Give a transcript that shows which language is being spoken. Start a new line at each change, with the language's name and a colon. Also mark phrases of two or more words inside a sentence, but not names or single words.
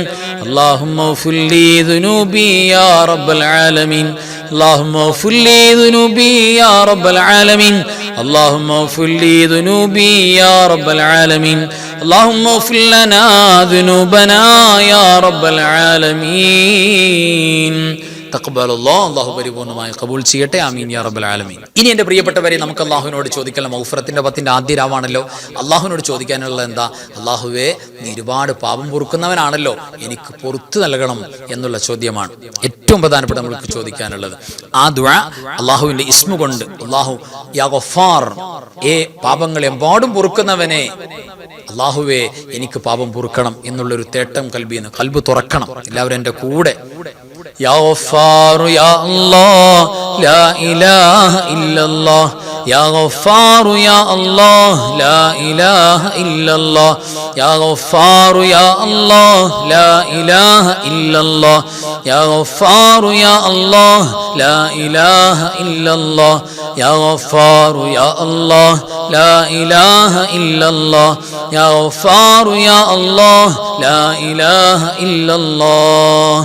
Arabic: اللهم اغفر لي ذنوبي يا رب العالمين. اللهم اغفر لي ذنوبي يا رب العالمين. اللهم اغفر لي ذنوبي يا رب العالمين. اللهم اغفر لنا ذنوبنا يا رب العالمين.
Malayalam: അല്ലാഹു പരിപൂർണമായി കബൂൽ ചെയ്യട്ടെ.
Arabic: آمين يا رب العالمين.
Malayalam: ഇനി എൻ്റെ പ്രിയപ്പെട്ടവരെ, നമുക്ക് അല്ലാഹുവിനോട് ചോദിക്കണം. മഗ്ഫിറത്തിന്റെ 10 ആദ്യ രാവാണല്ലോ. അല്ലാഹുവിനോട് ചോദിക്കാനുള്ളത് എന്താ? അല്ലാഹുവേ, നീ ഒരുപാട് പാപം പൊറുക്കുന്നവനാണല്ലോ, എനിക്ക് പൊറുത്തു നൽകണം എന്നുള്ള ചോദ്യമാണ് ഏറ്റവും പ്രധാനപ്പെട്ട നമ്മൾക്ക് ചോദിക്കാനുള്ളത്. ആ ദുആ അല്ലാഹുവിന്റെ ഇസ്മു കൊണ്ട്,
Arabic: الله يا غفار,
Malayalam: പാപങ്ങൾ എമ്പാടും പൊറുക്കുന്നവനെ, അല്ലാഹുവേ എനിക്ക് പാപം പൊറുക്കണം എന്നുള്ളൊരു തേട്ടം കൽബിന്ന്, കൽബ് തുറക്കണം. എല്ലാവരും എൻ്റെ കൂടെ
Arabic: يا غفار يا الله لا إله إلا الله يا غفار يا الله لا إله إلا الله يا غفار يا الله لا إله إلا الله يا غفار يا الله لا إله إلا الله يا غفار يا الله لا إله إلا الله يا غفار يا الله لا إله إلا الله.